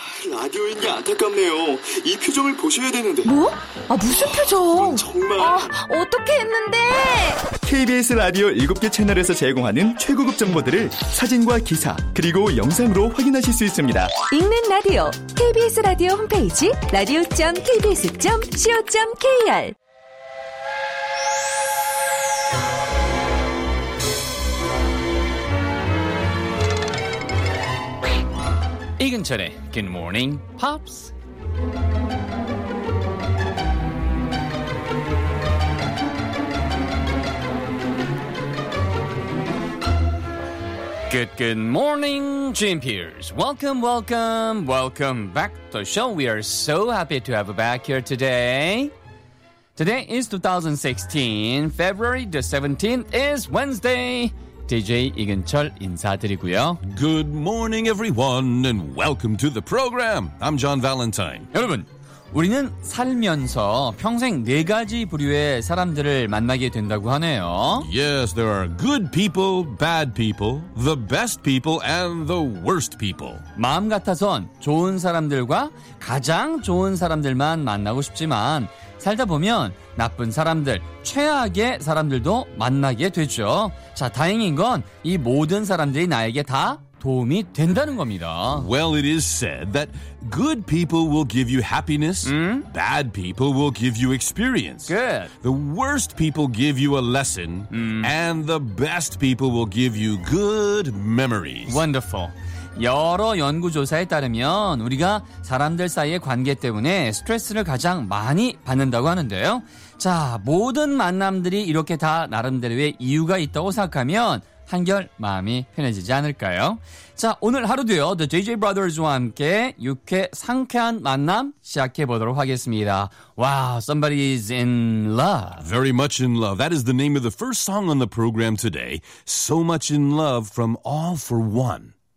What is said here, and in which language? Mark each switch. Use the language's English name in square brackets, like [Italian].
[Korean] 라디오인 게 안타깝네요. 이 표정을 보셔야 되는데. 뭐? 아, 무슨 표정? 정말. 아, 어떻게 했는데? KBS 라디오 7개 채널에서 제공하는 최고급 정보들을 사진과 기사, 그리고 영상으로 확인하실 수 있습니다. 읽는 라디오. KBS 라디오 홈페이지 radio.kbs.co.kr. [English] 이근철의 Good Morning Pops. 굿모닝 GMPers. Welcome back to the show. We are so happy to have you back here today. Today is 2016. February the 17th is Wednesday. [Korean] DJ 이근철 인사드리고요. [English] Good morning everyone and welcome to the program. I'm John Valentine. [Korean] 여러분, 우리는 살면서 평생 네 가지 부류의 사람들을 만나게 된다고 하네요. [English] Yes, there are good people, bad people, the best people, and the worst people. [Korean] 마음 같아선 좋은 사람들과 가장 좋은 사람들만 만나고 싶지만 살다 보면 나쁜 사람들, 최악의 사람들도 만나게 되죠. 자, 다행인 건 이 모든 사람들이 나에게 다 도움이 된다는 겁니다. [English] Well, it is said that good people will give you happiness. Mm? Bad people will give you experience. Good. The worst people give you a lesson. Mm. And the best people will give you good memories. Wonderful. [Korean] 여러 연구조사에 따르면 우리가 사람들 사이의 관계 때문에 스트레스를 가장 많이 받는다고 하는데요. 자, 모든 만남들이 이렇게 다 나름대로의 이유가 있다고 생각하면 한결 마음이 편해지지 않을까요? 자, 오늘 하루도요, The JJ Brothers와 함께 유쾌 상쾌한 만남 시작해보도록 하겠습니다. [English] Wow, somebody is in love. Very much in love. That is the name of the first song on the program today. So much in love from All for One.